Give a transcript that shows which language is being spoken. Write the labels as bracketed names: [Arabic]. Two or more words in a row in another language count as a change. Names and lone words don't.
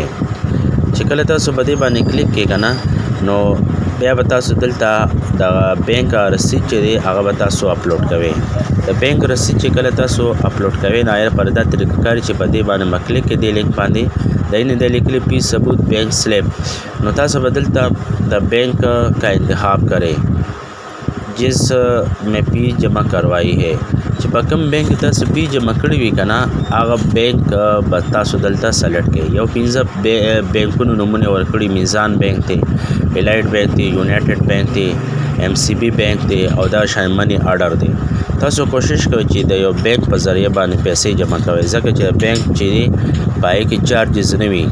[Pashto] چې کله تاسو په دې باندې کلیک کړئ که نه نو بیا به تاسو دلته د بینک رسید چې دی هغه به تاسو اپلوډ کوئ. د بینک رسید چې کله تاسو اپلوډ کوئ نو هغه پر دا طریقه کار چې په دې باندې به کلیک کړئ دې لینک باندې دای نه دی لیکلی پیس ثبوت [English] bank slip. [Pashto] نو تاسو به دلته د بینک کا انتخاب کرئ [Urdu] جس میں فیس جمع کروائی ہے [Pashto] چې په کوم بینک تاسو فی جمع کړی وي که نه هغه بینک به تاسو دلته سلیکټ کړئ. یو 15 بینکونو نومونه ورکړي میزان بینک دی، الایټ بینک دی، یونایټډ بینک دی، MCB بینک دی او دا شان [English] money order [Pashto] دی. تاسو کوشش کوئ چې د یو بینک په ذریعه باندې پیسې جمع کوئ ځکه چې بینک چې دی پای کې چارجز نه وي.